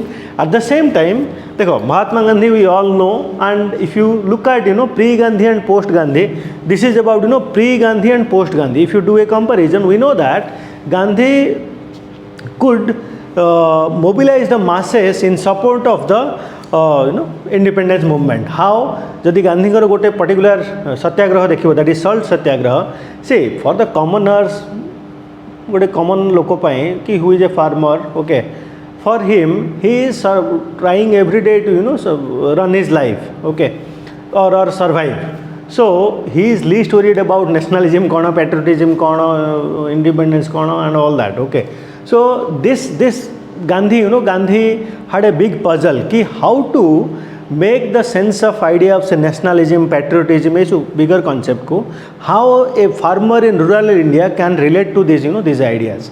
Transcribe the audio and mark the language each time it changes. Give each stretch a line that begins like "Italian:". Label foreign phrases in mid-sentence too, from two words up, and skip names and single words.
English: At the same time, देखो Mahatma Gandhi we all know, and if you look at pre-Gandhi and post-Gandhi, this is about pre-Gandhi and post-Gandhi. If you do a comparison, we know that Gandhi could mobilize the masses in support of the independence movement. How?
Odia: ଯଦି ଗାନ୍ଧୀ ଗୋଟେ ପର୍ଟିକୁଲର ସତ୍ୟାଗ୍ରହ ଦେଖିବୋ,
English: that is salt सत्याग्रह. See, for the commoners,
Odia: ଗୋଟେ common ଲୋକ ପାଇ କି
English: who is a farmer, okay, for him he is trying every day to run his life, okay, or survive. So he is least worried about nationalism kono, patriotism kono, independence kono, and all that. Okay, so this Gandhi, Gandhi had a big puzzle कि how to make the sense of idea of say nationalism, patriotism, is bigger concept को, how a farmer in rural India can relate to this these ideas.